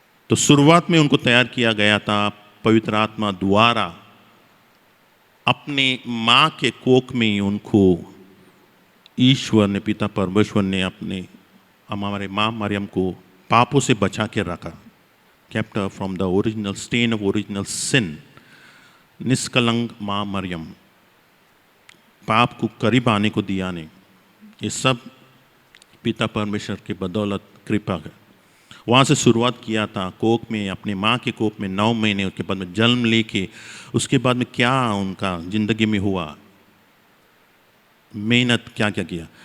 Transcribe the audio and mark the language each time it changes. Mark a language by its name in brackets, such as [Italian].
[Hindi] तो शुरुआत में उनको तैयार किया गया था पवित्र आत्मा द्वारा। अपने माँ के कोख में ही उनको ईश्वर ने, पिता परमेश्वर ने अपने हमारे माँ मरियम को पापों से बचा के रखा। [English] kept her from the original stain of original sin. [Hindi] निष्कलंक माँ मरियम, पाप को करीब आने को दिया नहीं। ये सब पिता परमेश्वर की बदौलत कृपा है। वहाँ से शुरुआत किया था कोख में, अपने माँ के कोख में 9 महीने, उसके बाद में जन्म लेके, उसके बाद में क्या उनका ज़िंदगी में हुआ, मेहनत क्या क्या किया।